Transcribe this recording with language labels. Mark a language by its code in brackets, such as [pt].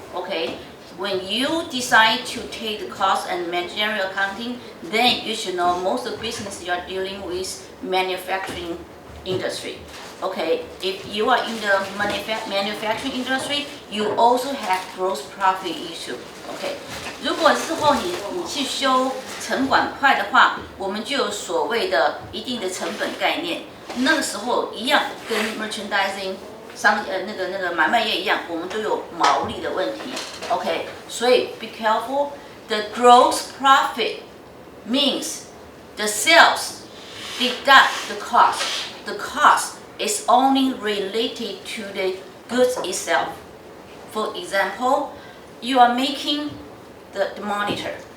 [en] Okay, when you decide to take the cost and managerial accounting, then you should know most of the business you are dealing with manufacturing industry. Okay, if you are in the manufacturing industry, you also have gross profit issue. [zh] Okay, 如果之后你去修成管会的话，我们就有所谓的一定的成本概念。那个时候一样，跟 merchandising 那个买卖业一样，我们都有毛利的问题。 [en] OK， [zh] 所以 [en] be careful. The gross profit means the sales deduct the cost. The cost is only related to the goods itself. For example, you are making the monitor.